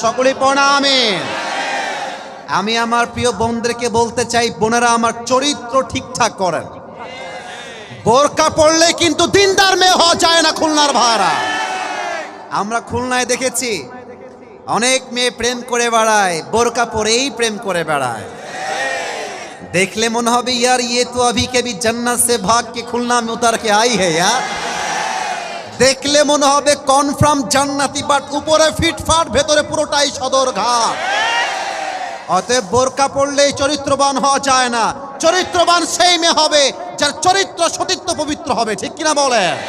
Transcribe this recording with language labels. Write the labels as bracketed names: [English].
[Bangla] সকলেই পড়া আমিন। আমি আমার প্রিয় বোনদেরকে বলতে চাই, বোনেরা আমার চরিত্র ঠিকঠাক করেন। বোরকা পড়লে কিন্তু দিনদার মেয়ে হওয়া যায় না খুলনার ভাড়া। আমরা খুলনায় দেখেছি অনেক মেয়ে প্রেম করে বেড়ায়, বোরকা পরেই প্রেম করে বেড়ায়। দেখলে মনে হবে ইয়ার [Hindi] ये तो अभी के भी जन्नत से भाग के खुलना में उतर के आई है यार। [Bangla] দেখলে মনে হবে কনফার্ম জান্নাতি, বাট উপরে ফিটফাট, ভেতরে পুরোটাই সদরঘাট। অতএব বোরকা পড়লেই চরিত্রবান হওয়া যায় না। চরিত্রবান সেই মেয়ে হবে যার চরিত্র সতীত্ব পবিত্র হবে। ঠিক কিনা বলে?